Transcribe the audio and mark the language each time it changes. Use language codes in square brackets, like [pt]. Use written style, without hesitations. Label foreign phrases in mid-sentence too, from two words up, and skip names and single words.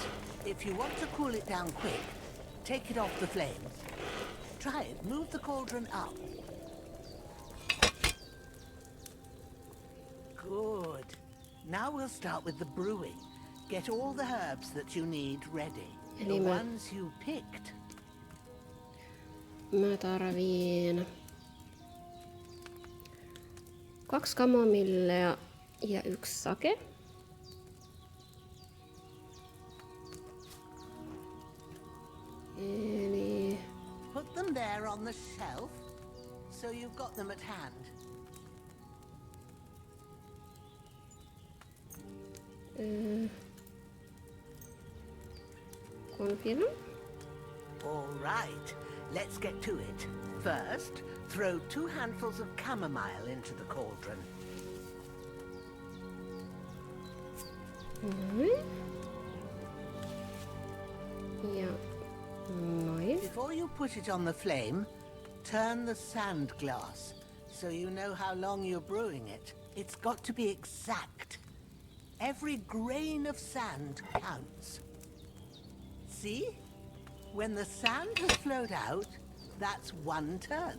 [en] If you want to cool it down quick, take it off the flames. Try it. Move the cauldron up. Good. Now we'll start with the brewing. Get all the herbs that you need ready. The ones you picked. [fi] Mä tarviin 2 kamomillea ja 1 sake. Eli [en] Put them there on the shelf, so you've got them at hand. Confirm. All right, let's get to it. First, throw 2 handfuls of chamomile into the cauldron. [fi] Ja noin. [en] Before you put it on the flame, turn the sand glass so you know how long you're brewing it. It's got to be exact. Every grain of sand counts. See? When the sand has flowed out, that's 1 turn.